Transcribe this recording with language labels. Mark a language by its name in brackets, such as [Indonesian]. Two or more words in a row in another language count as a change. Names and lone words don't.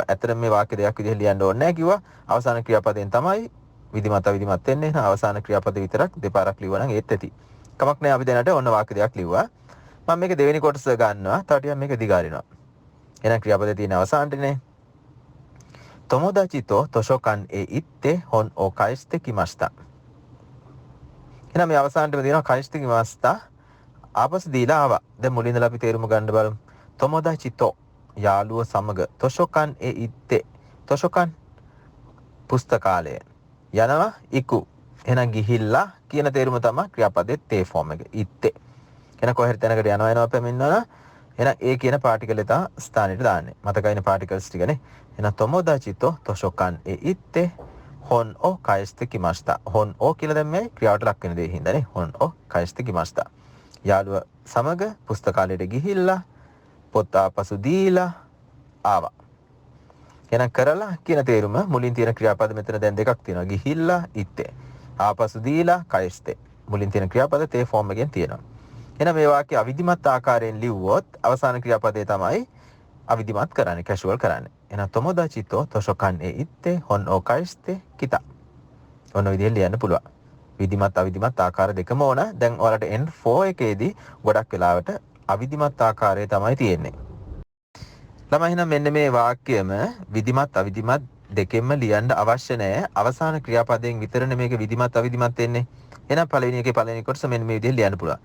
[Sinhala] ඇත්තටම මේ වාක්‍ය දෙකක් විදිහට ලියන්න ඕනේ නැහැ කිව්වා. අවසාන ක්‍රියාපදයෙන් තමයි විධිමත් අවිධිමත් වෙන්නේ. එහෙනම් අවසාන ක්‍රියාපද විතරක් දෙපාරක් ලිව්වා නම් ඒත් ඇති. කමක් නැහැ අපි දැනට ඔන්න වාක්‍ය දෙකක් ලිව්වා. මම මේක දෙවෙනි කොටස ගන්නවා. තව ටිකක් මේක දිගාරිනවා. එහෙනම් ක්‍රියාපදයේ තියෙන අවසානටනේ තොමොදාචි [Japanese] と図書館へ行って本を返してきました。 [Sinhala] එහෙනම් මේ අවසානටම තියෙනවා [Japanese] 返してきました。 [Sinhala] ආපසු දීලා ආවා. දැන් මුලින් ඉඳලා අපි තේරුම ගන්න බලමු. තොමොදාචිとයාළුව සමග [Japanese] 図書館へ行って [Sinhala] 図書館 පුස්තකාලය යනවා ඉකු. එහෙනම් ගිහිල්ලා කියන තේරුම තමයි ක්‍රියාපදයේ තේ ෆෝම් එක. ඉත්තේ. එහෙනම් කොහේ හරි තැනකට යනවා පැමිණෙනවා. එහෙනම් ඒ කියන පාටිකල් එක ස්ථානෙට දාන්නේ. මතකයිනේ පාටිකල්ස් ටිකනේ. එහෙනම් තොමොදාචි [Japanese] と図書館へ行って本を返してきました。本を [Sinhala] කියලා දැම්මයි ක්‍රියාවට ලක් වෙන දේ හින්දානේ. [Japanese] 本を返してきました。 [Sinhala] යාළුව සමග පුස්තකාලයට ගිහිල්ලා පොත් ආපසු දීලා ආවා. එහෙනම් කරලා කියන තේරුම මුලින් තියෙන ක්‍රියාපද මෙතන දැන් දෙකක් තියෙනවා. ගිහිල්ලා ඉත්තේ. ආපසු දීලා කයිස්තේ. මුලින් තියෙන ක්‍රියාපද තේ ෆෝම් එකෙන් තියෙනවා. එහෙනම් මේ වාක්‍ය අවිධිමත් ආකාරයෙන් ලිව්වොත් අවසාන ක්‍රියාපදේ තමයි අවිධිමත් කරන්නේ, කැෂුවල් කරන්නේ. [Japanese] එහෙනම් තොමොදාචි と図書館へ行って本を返してきた. [Sinhala] ඔන්න විදිහෙන් ලියන්න පුළුවන්. විධිමත් අවිධිමත් ආකාර දෙකම ඕන. දැන් ඔයාලට N4 එකේදී ගොඩක් වෙලාවට අවිධිමත් ආකාරය තමයි තියෙන්නේ. ළමයි එහෙනම් මෙන්න මේ වාක්‍යයම විධිමත් අවිධිමත් දෙකෙන්ම ලියන්න අවශ්‍ය නැහැ. අවසාන ක්‍රියාපදයෙන් විතරනේ මේක විධිමත් අවිධිමත් වෙන්නේ. එහෙනම් පළවෙනි එකේ පළවෙනි කොටස මෙන්න මේ විදිහෙන් ලියන්න පුළුවන්.